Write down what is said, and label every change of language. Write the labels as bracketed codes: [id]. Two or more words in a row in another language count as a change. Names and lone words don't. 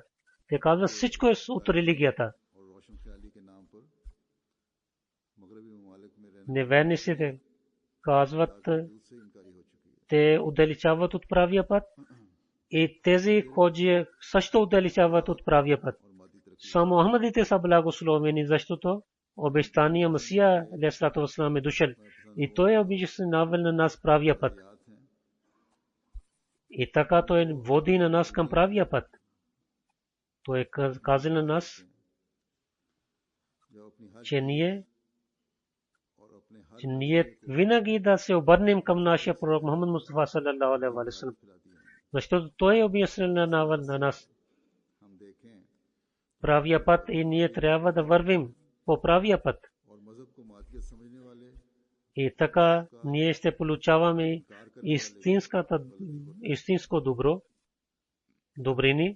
[bg] Те казват, всичко е от религията. Неверниците казват, те отдалечават от правия път. И тези ходжи също отдалечават от правия път. Само Ахмадите са благословени, защото обещания Масия [ar] عليه الصلاة والسلام [bg] е дошъл. И той е обещавал на нас правия път. И така той води на нас към правия път. Той е казал на нас, че ние винаги да се обърнем към нашия пророк Мухаммад Мустафа [ar] صلى الله عليه وسلم. [bg] Защото той е обяснил на нас правия път и ние трябва да вървим по правия път. И така ние ще получаваме истинско добро, добрини.